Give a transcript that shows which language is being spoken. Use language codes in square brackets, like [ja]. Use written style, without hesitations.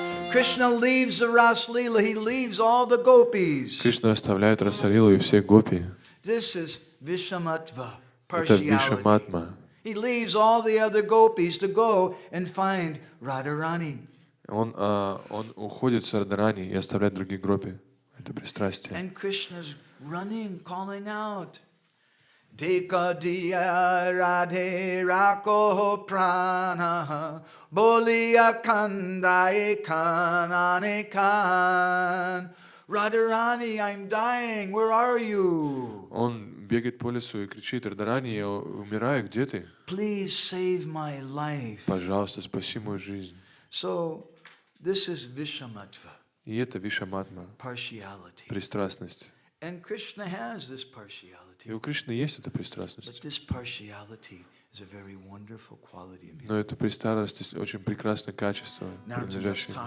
[en] Krishna leaves the Ras Leela, he leaves all the gopis. [ru] Кришна оставляет Расалилу и всех гопи. [en] This is Vishamatva, [ru] Это [en] partiality. [ru] Вишаматма. [en] He leaves all the other gopis to go and find Radharani. [ru] Он уходит с Радарани и оставляет других гопи. Это пристрастие. [en] And Krishna's running, calling out. [bn] Deka diya radhe rako prana bolia kandai kanane kan. [en] Radharani, I'm dying. Where are you? [ru] Он бегает по лесу и кричит: Радхарани, я умираю, где ты? [en] Please save my life. [ru] Пожалуйста, спаси мою жизнь. [en] So, this is Vishamatva. [ru] И это вишаматма, [en] Partiality. [ru] пристрастность. [en] And Krishna has this partiality. [ru] И у Кришны есть эта [en] But [ru] пристрастность. [en] this partiality is a very wonderful quality of his. [ru] Но эта пристрастность очень прекрасное качество, принадлежащее ему.